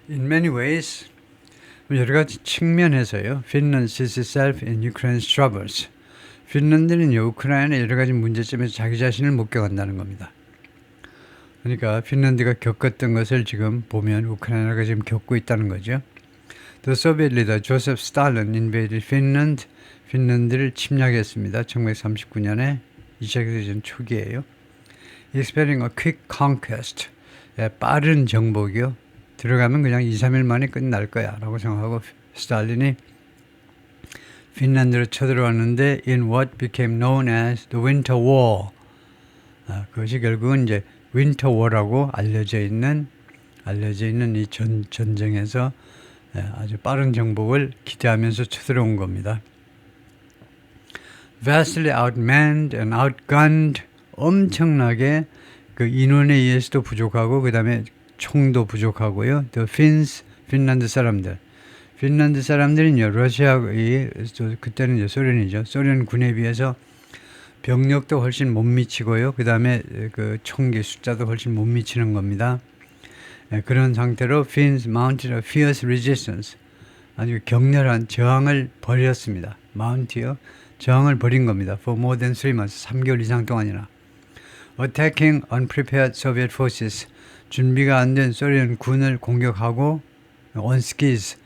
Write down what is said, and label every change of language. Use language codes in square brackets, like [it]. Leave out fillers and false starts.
[en] In many ways, [ko] 여러 가지 측면에서요. [en] Finland sees itself in Ukraine's troubles. [ko] 핀란드는요, 우크라이나의 여러 가지 문제점에서 자기 자신을 목격한다는 겁니다. 그러니까 핀란드가 겪었던 것을 지금 보면 우크라이나가 지금 겪고 있다는 거죠. [en] The Soviet leader Joseph Stalin invaded Finland. [ko] 핀란드를 침략했습니다. 1939년에 2차 세계대전 초기에요. [en] Expecting a quick conquest. [ko] 빠른 정복이요. 들어가면 그냥 2, 3일 만에 끝날 거야 라고 생각하고 스탈린이 핀란드로 쳐들어왔는데 [en] in what became known as the Winter War. [ko] 그것이 결국은 이제 Winter War라고 알려져 있는 이 전쟁에서 아주 빠른 정복을 기대하면서 쳐들어온 겁니다. [en] Vastly outmanned and outgunned. [ko] 엄청나게 그 인원에 의해서도 부족하고 그 다음에 총도 부족하고요. [en] The Finns, [ko] 핀란드 사람들. 핀란드 사람들은요, 그때는 이제 소련이죠. 소련군에 비해서 병력도 훨씬 못 미치고요. 그 다음에 그 총기 숫자도 훨씬 못 미치는 겁니다. 그런 상태로 [en] Finns mounted a fierce resistance. [ko] 아주 격렬한 저항을 벌였습니다. [en] mount이요. [ko] 저항을 벌인 겁니다. [en] For more than 3 months. [ko] 3개월 이상 동안이나. [en] Attacking unprepared Soviet forces. [ko] 준비가 안 된 소련 군을 공격하고 [en] on skis.